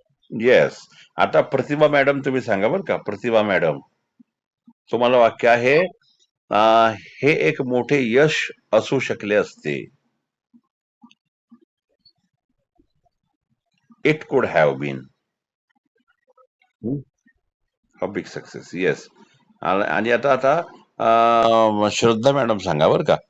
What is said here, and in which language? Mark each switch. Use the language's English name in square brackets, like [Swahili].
[English] Yes. [Marathi] आता प्रतिभा madam तुम्ही सांगा बरं का. प्रतिभा मॅडम, तुम्हाला वाक्य आहे हे एक मोठे यश असू शकले असते. [English] It could have been a big success. Yes. [Marathi] आणि आता आता श्रद्धा मॅडम सांगा बरं का.